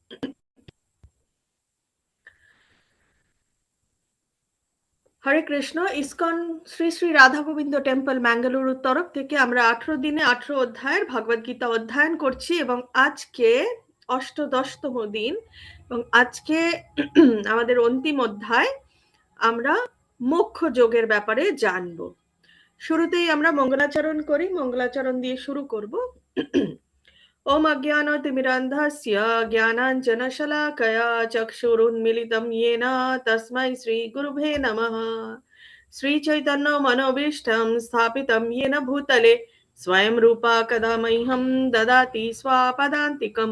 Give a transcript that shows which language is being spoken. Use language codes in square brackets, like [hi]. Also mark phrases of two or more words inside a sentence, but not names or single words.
[bn] হরে কৃষ্ণ, ইসকন শ্রী শ্রী রাধা গোবিন্দ টেম্পল ম্যাঙ্গালুরুর তরফ থেকে আমরা 18 দিনে 18 অধ্যায়ের ভগবদ গীতা অধ্যয়ন করছি এবং আজকে অষ্টদশতম দিন এবং আজকে আমাদের অন্তিম অধ্যায়। আমরা মোক্ষ যোগের ব্যাপারে জানবো। শুরুতেই আমরা মঙ্গলাচরণ করি, মঙ্গলাচরণ দিয়ে শুরু করব। [sa] ओम अज्ञानतिमिरान्धस्य ज्ञानाञ्जनशलाकया चक्षुरुन्मिलितं येन तस्मै श्रीगुरुभे नमः। श्रीचैतन्यमनोभीष्टं स्थापितं येन भूतले स्वयं रूपा कदा मह्यं ददाति स्वापदान्तिकम्।